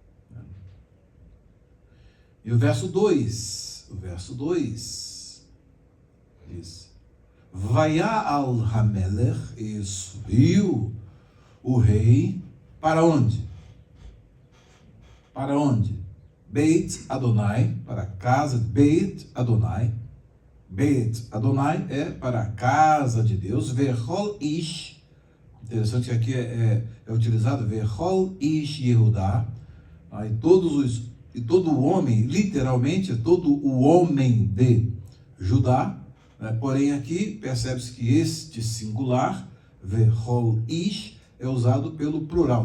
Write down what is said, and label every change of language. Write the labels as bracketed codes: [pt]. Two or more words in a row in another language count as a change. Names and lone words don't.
[pt] E o verso 2 diz: [he] ויעל המלך, [pt] e subiu o rei para onde? Para onde? [he] בית אדני, [pt] para a casa de [he] בית אדני. בית אדני [pt] é para a casa de Deus. [he] וכל איש, [pt] interessante que aqui é utilizado [he] וכל איש יהודה, [pt] e todo o homem, literalmente, todo o homem de Judá, né? Porém aqui percebe-se que este singular, [he] וכל איש, [pt] é usado pelo plural.